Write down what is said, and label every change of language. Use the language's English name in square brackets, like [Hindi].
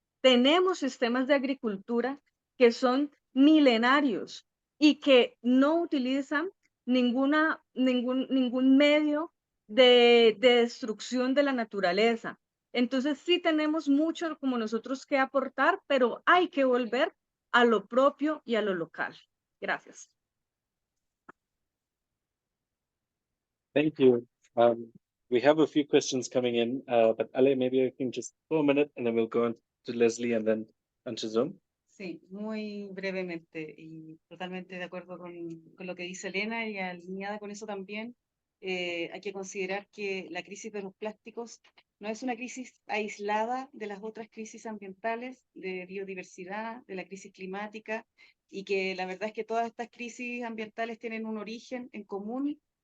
[Spanish] Tenemos sistemas de agricultura que son milenarios y que no utilizan ningún medio de destrucción de la naturaleza. Entonces sí tenemos mucho como nosotros que aportar, pero hay que volver a lo propio y a lo local. Gracias. [English] Thank you. We have a few questions coming in, but Ale, maybe I can just for a minute and then we'll go on to Leslie and then onto Zoom. [Spanish] Sí, muy brevemente y totalmente de acuerdo con lo que dice Elena y alineada con eso también. Hay que considerar que la crisis de los plásticos no es una crisis aislada de las otras crisis ambientales, de biodiversidad, de la crisis climática, y que la verdad es que todas estas crisis ambientales tienen un origen en común